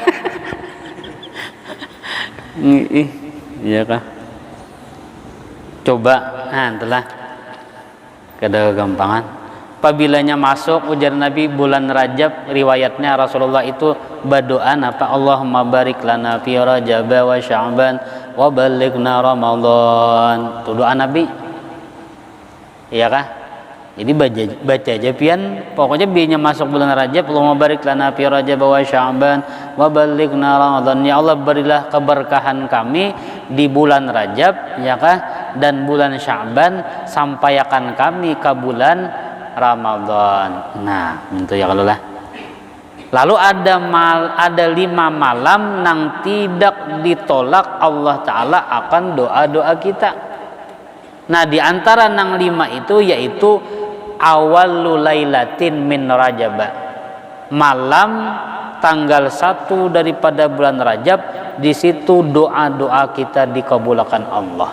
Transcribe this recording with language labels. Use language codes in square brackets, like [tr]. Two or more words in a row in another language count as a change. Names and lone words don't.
[bjn] Iya kah? Coba, itulah kada gampangan. Apabilanya masuk ujar Nabi bulan Rajab, riwayatnya Rasulullah itu berdoa apa? [ar] اللهم بارك لنا في رجب وشعبان وبلغنا رمضان. [bjn] Itu doa Nabi. Iya kah? Jadi baca aja pian, pokoknya biarnya masuk bulan Rajab, [ar] اللهم بارك لنا في رجب وشعبان وبلغنا رمضان. [id] Ya Allah, berilah keberkahan kami di bulan Rajab, ya kah? Dan bulan Sya'ban, sampaikan kami ke bulan Ramadan. Nah, itu ya kalau lah. Lalu ada 5 malam yang tidak ditolak Allah Ta'ala akan doa-doa kita. [bjn] Nah, di antara nang 5 itu yaitu [ar] أول ليلة من رجب, [bjn] malam tanggal 1 daripada bulan Rajab, di situ doa-doa kita dikabulkan Allah.